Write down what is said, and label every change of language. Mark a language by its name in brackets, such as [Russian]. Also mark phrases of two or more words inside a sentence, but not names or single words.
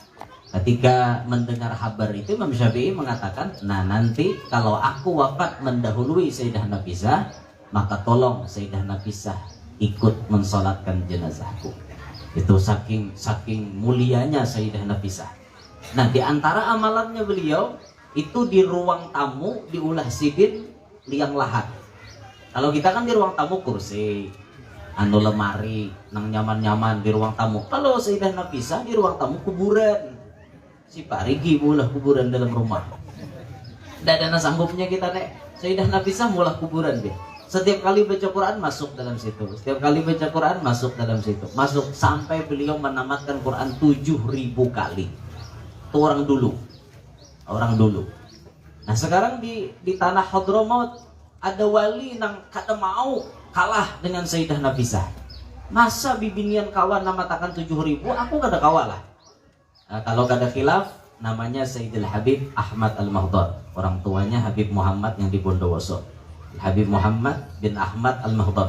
[Indonesian] Ketika mendengar kabar itu, Imam Syafi'i mengatakan, nah nanti kalau aku wafat mendahului Sayyidah Nafisah, maka tolong Sayyidah Nafisah ikut mensolatkan jenazahku. Itu saking mulianya Sayyidah Nafisah. Nah, di antara amalannya beliau itu di ruang tamu [Banjar] diulah sidin liang lahat. [Indonesian] Kalau kita kan di ruang tamu kursi, anu lemari, nang nyaman-nyaman di ruang tamu. Kalau Sayyidah Nafisah di ruang tamu kuburan. [Banjar] Si parigi mulah kuburan dalam rumah. [Indonesian] Tidak ada sanggupnya kita nek. Sayyidah Nafisah mulah kuburan dia. Setiap kali baca Quran masuk dalam situ. Setiap kali baca Quran masuk dalam situ. Masuk sampai beliau menamatkan Quran 7000 kali. Itu orang dulu. Orang dulu. Nah sekarang di tanah Hadramaut ada wali [Banjar] nang kada [Indonesian] mau kalah dengan Sayyidah Nafisah. [Banjar] Masa bibinian kawan namatakan 7000, aku kada kawalah. [Indonesian] Nah, kalau kada khilaf namanya Sayyidil Habib Ahmad Al-Mahdar. Orang tuanya Habib Muhammad yang di Bondowoso. Habib Muhammad bin Ahmad Al-Mahdar.